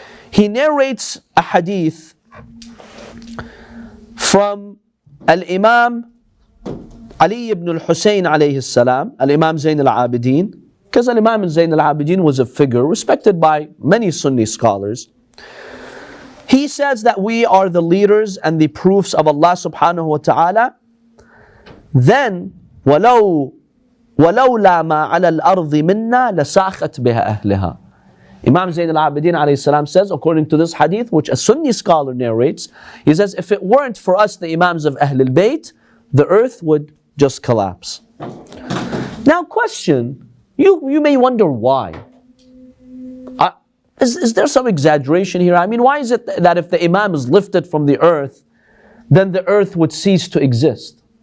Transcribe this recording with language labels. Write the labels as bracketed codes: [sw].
[en] He narrates a hadith from Al-Imam Ali ibn al-Husayn alayhi salam, Al-Imam Zayn al-Abidin, because Al-Imam Zayn al-Abidin was a figure respected by many Sunni scholars. He says that we are the leaders and the proofs of Allah subhanahu wa ta'ala. [ar] Then, وَلَوْلَا مَا عَلَى الْأَرْضِ مِنَّا لَسَاخَتْ بِهَا أَهْلِهَا. [en] Imam Zayn al-Abidin alayhi salam says, according to this hadith, which a Sunni scholar narrates, he says, if it weren't for us, the Imams of Ahlul Bayt, the earth would just collapse. Now question, you may wonder why. Is there some exaggeration here? I mean, why is it that if the Imam is lifted from the earth, then the earth would cease to exist?